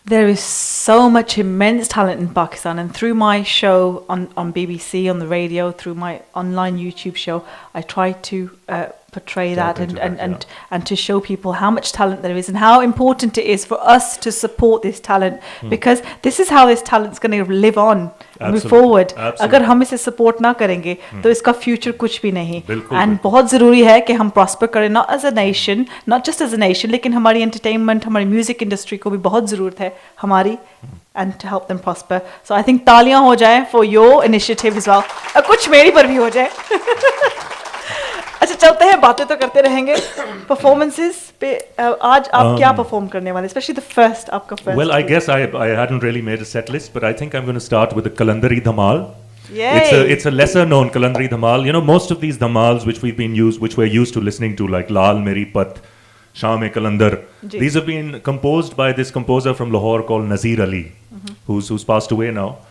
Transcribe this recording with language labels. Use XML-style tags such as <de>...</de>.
<en>There is so much immense talent in Pakistan, and through my show on BBC, on the radio, through my online YouTube show, I try to portray that and to show people how much talent there is and how important it is for us to support this talent, because this is how this talent's going to live on, move forward.</en> <hi>अगर हम इसे support ना करेंगे तो इसका future कुछ भी नहीं.</hi> <en>And</en> <hi>बहुत ज़रूरी है कि हम</hi> <en>prosper करें, not as a nation, not just as a nation,</en> <hi>लेकिन हमारी entertainment, हमारी music industry को भी बहुत ज़रूरत है हमारी,</hi> <en>and to help them prosper. So I think</en> <hi>तालियां हो जाए</hi> <en>for your initiative as well.</en> <hi>कुछ मेरी पर भी हो जाए. अच्छा चलते हैं, बातें तो करते रहेंगे. Performances पे आज आप क्या perform करने वाले,</hi> <en>especially the first</en> <hi>आपका first?</hi> <en>Well, I guess I hadn't really made a set list, but I think I'm going to start with the Kalandari Dhamal. Yay. It's a lesser known Kalandari Dhamal. Most of these dhamals which we're used to listening to, like Lal Meri Pat, Sham-e Kalandar, these have been composed by this composer from Lahore called Nazir Ali, who's passed away now.</en>